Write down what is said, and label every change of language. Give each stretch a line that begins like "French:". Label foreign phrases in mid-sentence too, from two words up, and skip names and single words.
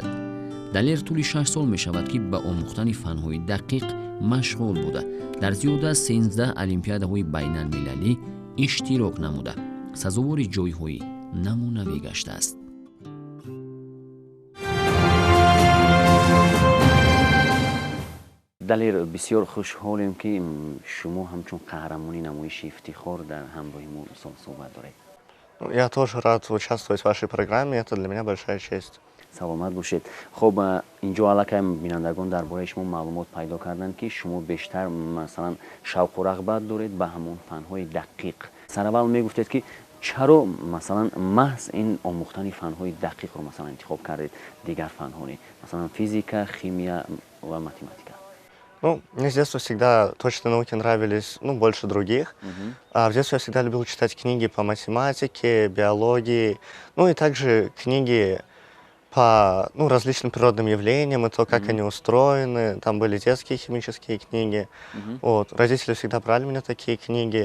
Tajik: Далер тӯли 6 сол мешавад ки ба омӯхтани фанҳои дақиқ машғул буда дар зиёда аз 13 олимпиадаҳои байналмилалӣ иштирок намуда сазовори ҷойҳои намунавӣ гаштааст. далер, бисёр хушҳолем ки шумо ҳамчун қаҳрамони намоиши ифтихор дар ҳамроҳи мо суҳбат доред.
Russian: Я тоже рад участвовать в вашей программе, это для меня большая честь.
Tajik: саломат бошед. хоб инҷо аллакай бинандагон дар бораи шумо маълумот пайдо карданд ки шумо бештар масалан шавқу рағбат доред ба ҳамон фанҳои дақиқ. сараввал мегуфтед ки чаро масалан маҳз ин омӯхтани фанҳои дақиқро масалан интихоб кардед дигар фанҳои масалан физика, химия ва математика?
Russian: Ну, мне с детства всегда точные науки нравились, больше других. В детстве я всегда любил читать книги по математике, биологии, и также книги по различным природным явлениям, и то, как они устроены. Там были детские химические книги. Родители всегда брали мне такие книги.